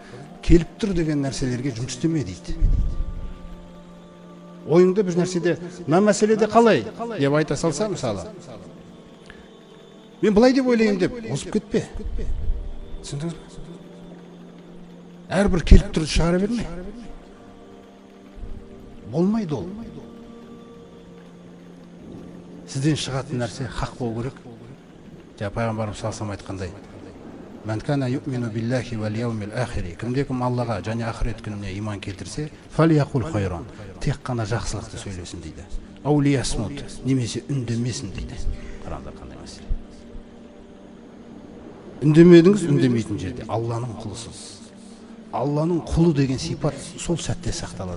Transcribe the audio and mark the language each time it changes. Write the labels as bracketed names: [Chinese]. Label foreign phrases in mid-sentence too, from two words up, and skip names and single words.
[Kazakh] Келіп тұр деген нәрселерге жұмыс істеме дейді. Ойыңды бір нәрседе, мына мәселеде қалай деп айта салса, мысалы, мен былай деп ойлаймын деп озып кетпе. Түсіндіңіз бе? Әрбір келіп тұрды шығара берме. Болмайды ол. Сізден шығатын нәрсе хақ болу керек. [Arabic] Пайғамбарымыз صلى الله عليه وسلم айтқандай: "من كان يؤمن بالله واليوم الآخر." [Kazakh] Кімде-кім Аллаға және ақырет күніне иман келтірсе, [Arabic] فليقل خيرا. [Kazakh] Тек қана жақсылықты сөйлесін дейді. [Arabic] أو ليصمت, [Kazakh] немесе үндемесін дейді. Қараңдар қандай мәселе. Үндемедіңіз, үндемейтін жерде Алланың құлысыз. Алланың құлы деген сипат сол сәтте сақталады.